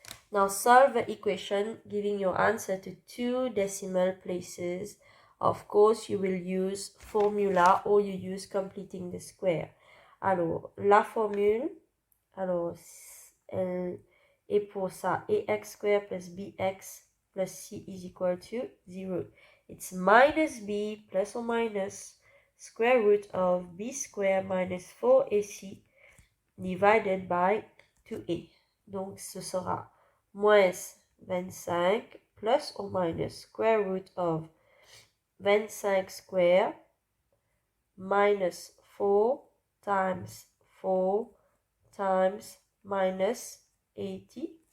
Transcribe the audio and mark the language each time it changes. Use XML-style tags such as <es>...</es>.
<en>Now solve the equation giving your answer to 2 decimal places. Of course, you will use formula or you use completing the square.</en> <fr>Alors, la formule, alors, elle est pour ça.</fr> <en>Ax square plus bx plus c is equal to 0. It's minus b plus or minus square root of b square minus 4ac divided by 2a.</en> <fr>Donc, ce sera moins 25</fr> <en>plus or minus square root of 25 square minus 4 times 4 times minus 80</en>